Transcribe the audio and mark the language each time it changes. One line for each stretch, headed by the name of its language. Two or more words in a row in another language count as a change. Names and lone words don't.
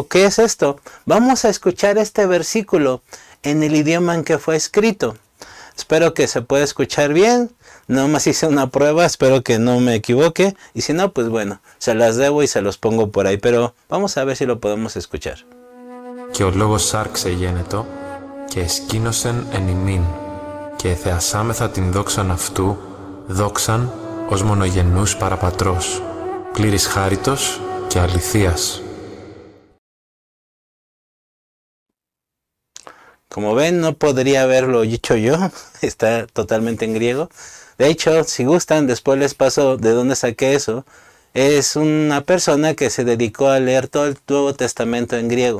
Spanish: ¿Qué es esto? Vamos a escuchar este versículo en el idioma en que fue escrito. Espero que se pueda escuchar bien. Nomás hice una prueba, espero que no me equivoque. Y si no, pues bueno, se las debo y se los pongo por ahí. Pero vamos a ver si lo podemos escuchar.
Greek: Και ο λόγος άρξε γένετο και εσκήνωσεν εν ημίν και θεασάμεθα την δόξαν αυτού, δόξαν ως μονογενούς παραπατρός, πλήρης χάριτος και αληθείας.
Spanish: Como ven, no podría haberlo dicho yo, está totalmente en griego. De hecho, si gustan, después les paso de dónde saqué eso. Es una persona que se dedicó a leer todo el Nuevo Testamento en griego.